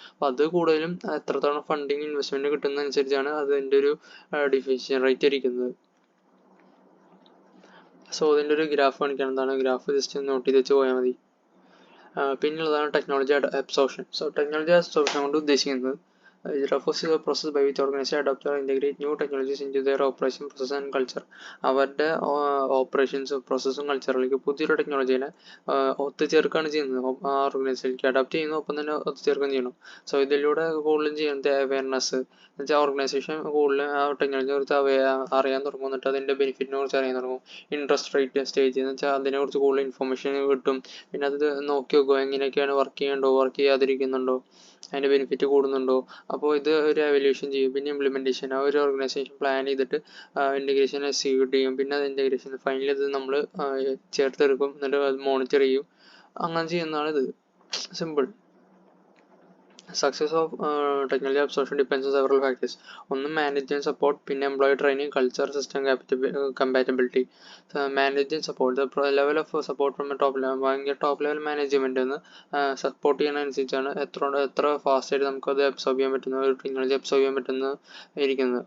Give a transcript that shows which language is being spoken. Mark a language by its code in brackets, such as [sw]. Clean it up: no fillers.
[ml] അപ്പോൾ അത് കൂടുതലും എത്രത്തോളം ഫണ്ടിങ് ഇൻവെസ്റ്റ്മെൻറ്റ് കിട്ടുന്നതനുസരിച്ചാണ് അതിൻ്റെ ഒരു ഡിഫിഷ്യൻ റേറ്റ് ഇരിക്കുന്നത്. സോ ഇതിൻ്റെ ഒരു ഗ്രാഫ് കാണിക്കണം. എന്താണ് ഗ്രാഫ് ജസ്റ്റ് നോട്ട് ചെയ്ത് വെച്ച് പോയാൽ മതി. പിന്നുള്ളതാണ് technology absorption. So technology absorption കൊണ്ട് ഉദ്ദേശിക്കുന്നത് [en] it refers to the process by which organizations adopt or integrate new technologies into their operation, process and culture. [ml] അവരുടെ ഓപ്പറേഷൻസും പ്രോസസ്സും കൾച്ചറിലേക്ക് പുതിയൊരു ടെക്നോളജീനെ ഒത്തുചേർക്കുകയാണ് ചെയ്യുന്നത്. ആ ഓർഗനൈസേഷനിലേക്ക് അഡാപ്റ്റ് ചെയ്യുന്നു, ഒപ്പം തന്നെ ഒത്തുചേർക്കുകയും ചെയ്യണം. സോ ഇതിലൂടെ കൂടുതലും ചെയ്യുന്നത് അവയർനെസ് എന്ന് വെച്ചാൽ ഓർഗനൈസേഷൻ കൂടുതലും ആ ടെക്നോളജിയെ കുറിച്ച് അറിയാൻ തുടങ്ങും, എന്നിട്ട് അതിൻ്റെ ബെനിഫിറ്റിനെ കുറിച്ച് അറിയാൻ തുടങ്ങും. ഇൻട്രസ്റ്റ് റേറ്റ് സ്റ്റേജ് എന്ന് വെച്ചാൽ അതിനെക്കുറിച്ച് കൂടുതൽ ഇൻഫർമേഷൻ കിട്ടും. പിന്നെ അത് നോക്കി നോക്കുക എങ്ങനെയൊക്കെയാണ് വർക്ക് ചെയ്യണ്ടോ, വർക്ക് ചെയ്യാതിരിക്കുന്നുണ്ടോ, അതിൻ്റെ ബെനിഫിറ്റ് കൂടുന്നുണ്ടോ. അപ്പോൾ ഇത് ഒരു എവല്യൂഷൻ ചെയ്യും. പിന്നെ ഇംപ്ലിമെൻറ്റേഷൻ, ആ ഒരു ഓർഗനൈസേഷൻ പ്ലാൻ ചെയ്തിട്ട് ഇൻറ്റഗ്രേഷൻ എക്സിക്യൂട്ട് ചെയ്യും. പിന്നെ അത് ഇൻറ്റഗ്രേഷൻ ഫൈനലി അത് നമ്മൾ ചേർത്തെടുക്കും, എന്നിട്ട് അത് മോണിറ്റർ ചെയ്യും. അങ്ങനെ ചെയ്യുന്നതാണ് ഇത്. Simple. [en] Success of technology absorption depends on several factors. [ml] ഒന്ന് മാനേജ്മെന്റ് സപ്പോർട്ട്, പിന്നെ employee training, culture, system compatibility. Management support, the level of support from top level. ഭയങ്കര ടോപ്പ് ലെവൽ മാനേജ്മെന്റ് ഒന്ന് സപ്പോർട്ട് ചെയ്യുന്നതനുസരിച്ചാണ് എത്ര ഫാസ്റ്റ് ആയിട്ട് നമുക്കത് അബ്സോർബ് ചെയ്യാൻ പറ്റുന്ന ഒരു ടെക്നോളജി അബ്സോർബ് ചെയ്യാൻ പറ്റുന്ന ഇരിക്കുന്നത്.